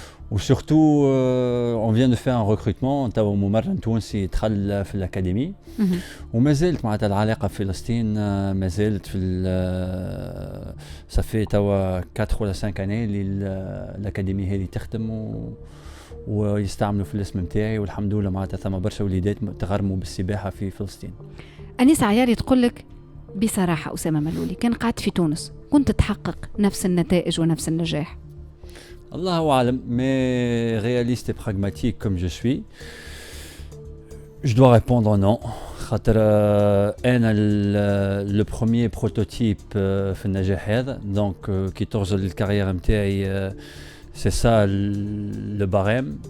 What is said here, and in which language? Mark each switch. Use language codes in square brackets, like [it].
[ar] وسورتو [fr] on vient de faire un recrutement، [ar] توا ممرن تونسي دخل في الأكاديمي، وما زالت معناتها العلاقة في فلسطين، ما زالت في صافي توا 4 ولا 5 années اللي الأكاديمي هذه تخدم ويستعملوا في الاسم نتاعي، والحمد لله معناتها ثم برشا وليدات تغرموا بالسباحة في فلسطين. أنيس عياري تقول لك بصراحة أسامة ملولي كان قاعد في تونس كنت تحقق نفس النتائج ونفس النجاح؟ الله أعلم، [fr] mais réaliste et pragmatique comme je suis, je dois répondre non. [ar] خاطر أنا [fr] le premier prototype [ar] في النجاح هذا، donc كي تغزل الكارير متاعي [fr] c'est ça le barème.